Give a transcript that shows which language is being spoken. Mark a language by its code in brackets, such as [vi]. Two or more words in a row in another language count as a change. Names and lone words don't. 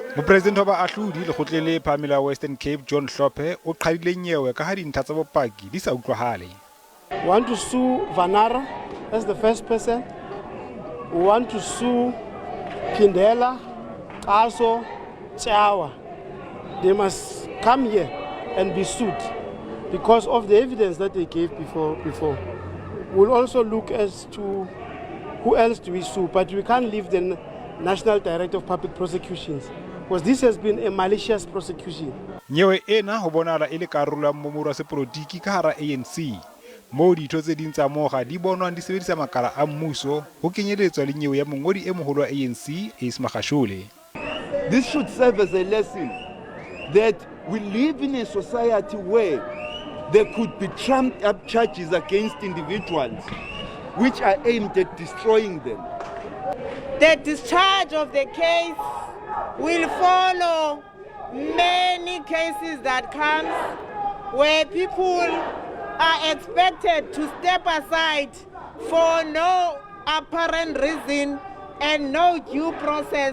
[st] Mopresidente wa baahlodi Lekgotleng le phahameng la Western Cape John Hlophe o qhadilwe Nyewe ka ha dintlha tsa bopaki di sa utlwahale. [en] We want to sue Vanara as the first person. We want to sue Phindela, qeto, Chawa. They must come here and be sued because of the evidence that they gave before. We'll also look as to who else do we sue, but we can't leave the National Director of Public Prosecutions because this has been a malicious prosecution. [st] Nyewe ena ho bonahala e le karolo ya mmomoro wa sepolotiki ka hara ANC. Moo ditho tse ding tsa moga di bonwang di sebedisa makala a mmuso ho kenyeletswa le nyewe ya mongodi e moholo wa ANC Magashule. [en] This should serve as a lesson that we live in a society where there could be trumped up charges against individuals which are aimed at destroying them. The discharge of the case will follow many cases that come where people are expected to step aside for no apparent reason and no due process.